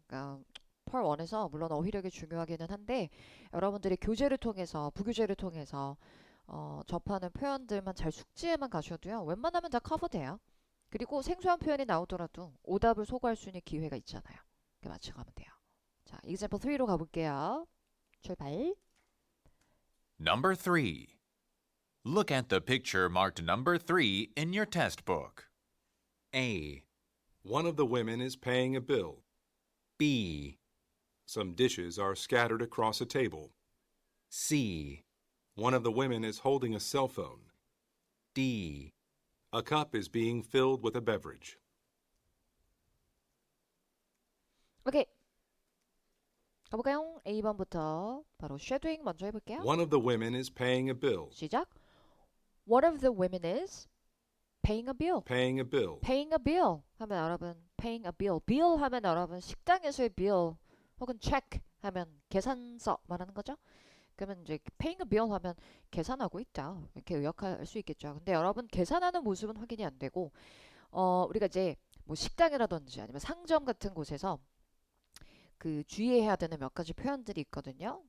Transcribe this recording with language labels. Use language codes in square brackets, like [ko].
[ko] 그러니까 펄 1에서 물론 어휘력이 중요하기는 한데 여러분들이 교재를 통해서 부교재를 통해서 접하는 표현들만 잘 숙지해만 가셔도요. 웬만하면 다 커버돼요. 그리고 생소한 표현이 나오더라도 오답을 소거할 수 있는 기회가 있잖아요. 그렇게 맞춰가면 돼요. 자, example 3로 가볼게요. 출발. [en] Number 3. Look at the picture marked number 3 in your test book. A, One of the women is paying a bill. B, Some dishes are scattered across a table. C, One of the women is holding a cell phone. D. A cup is being filled with a beverage. [ko] 오케이. 가볼까요? A번부터 바로 shadowing 먼저 해볼게요. [en] One of the women is paying a bill. [ko] 시작. [en] One of the women is paying a bill. Paying a bill. paying a bill [ko] 하면 여러분 [en] paying a bill. [ko] bill 하면 여러분 식당에서의 bill 혹은 check 하면 계산서 말하는 거죠. 그러면 이제 [en] paying a bill [ko] 하면 계산하고 있다 이렇게 의역할 수 있겠죠. 근데 여러분 계산하는 모습은 확인이 안 되고 우리가 이제 뭐 식당이라든지 아니면 상점 같은 곳에서 그 주의해야 되는 몇 가지 표현들이 있거든요.